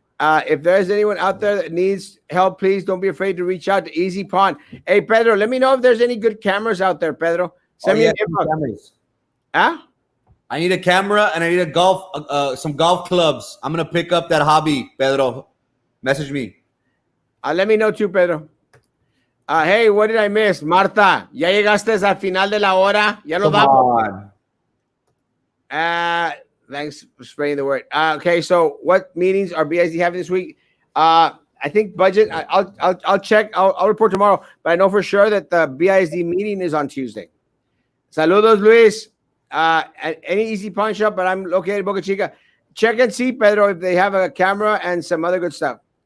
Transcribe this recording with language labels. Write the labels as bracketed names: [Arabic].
[English] If there's anyone out there that needs help, please don't be afraid to reach out to Easy Pond. Hey, Pedro, let me know if there's any good cameras out there, Pedro. Send me an inbox. Huh? I need a camera and I need some golf clubs. I'm gonna pick up that hobby, Pedro. Message me. Let me know too, Pedro. Hey, what did I miss? [Spanish] Marta, ¿ya llegaste al final de la hora? ¿Ya nos vamos? [English] Thanks for spreading the word. Okay, so what meetings are BIZ having this week? I think budget. I'll check. I'll report tomorrow, but I know for sure that the BIZ meeting is on Tuesday. Saludos, Luis. At any Easy Pawn Shop, but I'm located in Boca Chica. Check and see, Pedro, if they have a camera and some other good stuff.